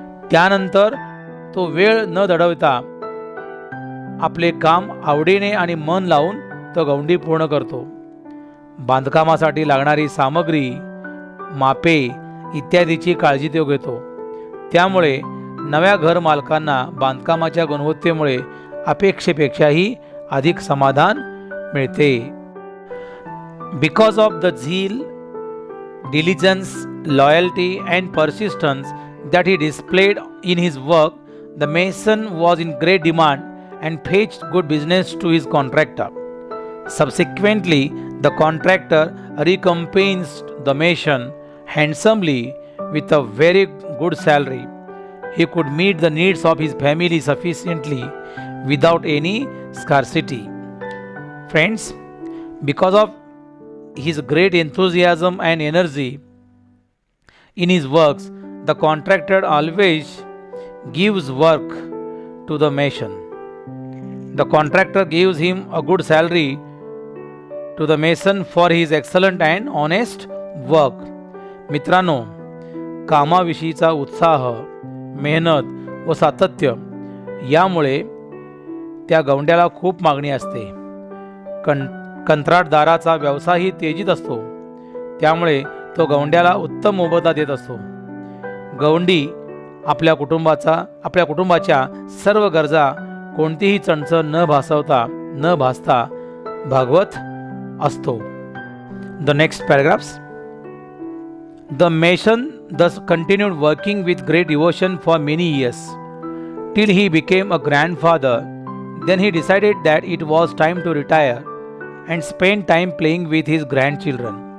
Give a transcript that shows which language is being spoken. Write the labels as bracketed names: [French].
[Marathi] त्यानंतर तो वेळ न दडवता आपले काम आवडीने आणि मन लावून तो गवंडी पूर्ण करतो. बांधकामासाठी लागणारी सामग्री, मापे इत्यादीची काळजी तो घेतो. त्यामुळे नव्या घर मालकांना बांधकामाच्या गुणवत्तेमुळे अपेक्षेपेक्षाही अधिक समाधान मिळते. [English] Because of the zeal, diligence, loyalty and persistence that he displayed in his work, the mason was in great demand and fetched good business to his contractor. Subsequently, the contractor recompensed the mason handsomely with a very good salary. He could meet the needs of his family sufficiently without any scarcity. Friends, because of his great enthusiasm and energy in his works, the contractor always gives work to the mason. The contractor gives him a good salary to the mason for his excellent and honest work. [Marathi] मित्रांनो, कामाविषयीचा उत्साह, मेहनत व सातत्य यामुळे त्या गवंड्याला खूप मागणी असते. कंत्राटदाराचा व्यवसायही तेजीत असतो. त्यामुळे तो गवंड्याला उत्तम मोबदला देत असतो. गवंडी आपल्या कुटुंबाच्या सर्व गरजा कोणतीही चणचण न भासता भागवत असतो. [English] The next paragraphs. The mason thus continued working with great devotion for many years till he became a grandfather. Then he decided that it was time to retire and spend time playing with his grandchildren.